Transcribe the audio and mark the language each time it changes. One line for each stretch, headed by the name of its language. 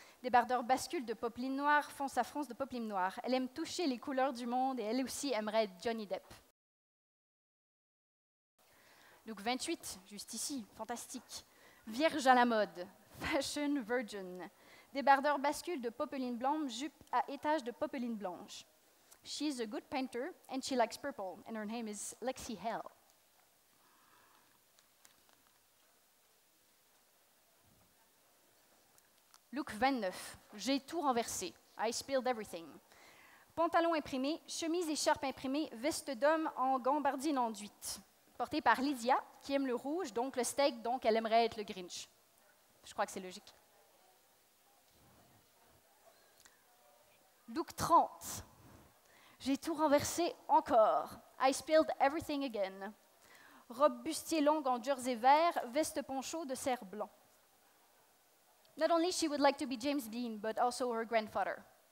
French: Débardeur bascule de popeline noire, fonce à fronce de popeline noire. Elle aime toucher les couleurs du monde et elle aussi aimerait être Johnny Depp. Look 28, juste ici, fantastique. Vierge à la mode,
English: fashion virgin.
French: Débardeur bascule de popeline blanche, jupe à étage de popeline blanche.
English: She's a good painter and she likes purple and her name is Lexi Hell.
French: Look 29, j'ai tout renversé.
English: I spilled everything.
French: Pantalon imprimé, chemise écharpe imprimée, veste d'homme en gambardine enduite. Portée par Lydia, qui aime le rouge, donc le steak, donc elle aimerait être le Grinch. Je crois que c'est logique. Look 30. J'ai tout renversé encore.
English: I spilled everything again.
French: Robe bustier longue en jersey vert, veste poncho de serre blanc.
English: Not only she would like to be James Dean, but also her grandfather.